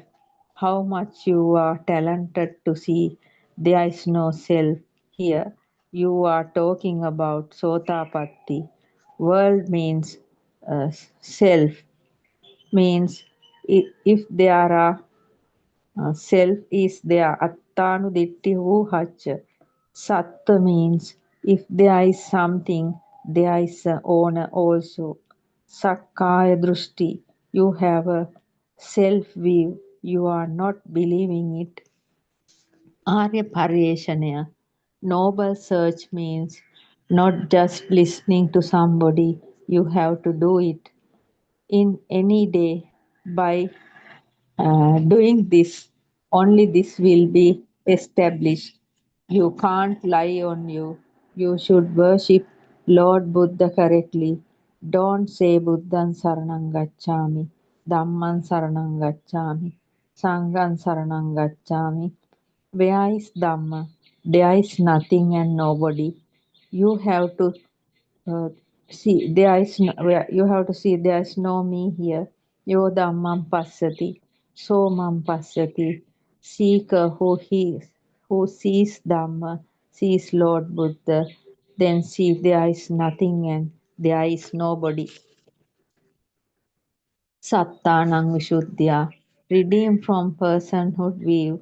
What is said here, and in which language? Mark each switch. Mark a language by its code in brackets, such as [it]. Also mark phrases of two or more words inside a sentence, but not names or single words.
[en] How much you are talented to see there is no self here. You are talking about Sotapatti. World means self, means if there are self is there. [pi] Attanuditti huhacha. [en] Satta means if there is something, there is an owner also. [pi] Sakkaya drushti. [en] You have a self view. You are not believing it. [pi] Arya Pariyeshanaya. [en] Noble search means not just listening to somebody. You have to do it in any day by doing this, only this will be established. You can't lie on you. You should worship Lord Buddha correctly. Don't say [pi] Buddhan Saranam Gacchami, Dhamman Saranam Gacchami, Sanghan Saranam Gacchami. [en] Where is Dhamma? There is nothing and nobody. You have to uh, see, there is no, where you have to see there is no me here. [pi] Yo dhammam passati, so mam passati. [en] Seeker who sees Dhamma, sees Lord Buddha, then see there is nothing and there is nobody. [pi] Sattanang Vishuddhya, [en] redeemed from personhood view.